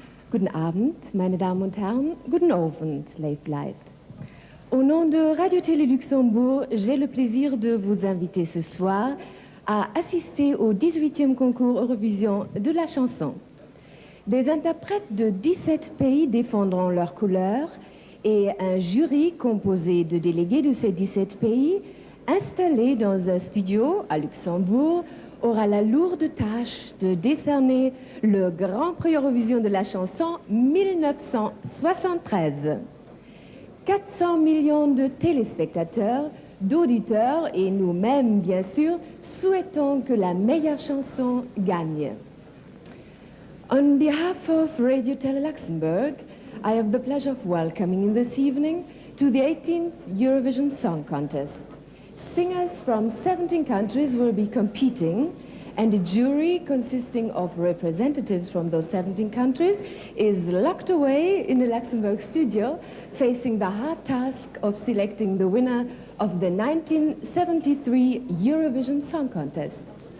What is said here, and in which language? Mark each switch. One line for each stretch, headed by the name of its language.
German: Guten Abend, meine Damen und Herren. Guten Abend, Leibleid.
French: Au nom de Radio-Télé Luxembourg, j'ai le plaisir de vous inviter ce soir à assister au 18e concours Eurovision de la chanson. Des interprètes de 17 pays défendront leurs couleurs et un jury composé de délégués de ces 17 pays, installé dans un studio à Luxembourg, aura la lourde tâche de décerner le Grand Prix Eurovision de la chanson 1973. 400 millions de téléspectateurs, d'auditeurs et nous-mêmes, bien sûr, souhaitons que la meilleure chanson gagne.
English: On behalf of Radio Tele Luxembourg, I have the pleasure of welcoming you this evening to the 18th Eurovision Song Contest. Singers from 17 countries will be competing, and a jury consisting of representatives from those 17 countries is locked away in the Luxembourg studio, facing the hard task of selecting the winner of the 1973 Eurovision Song Contest.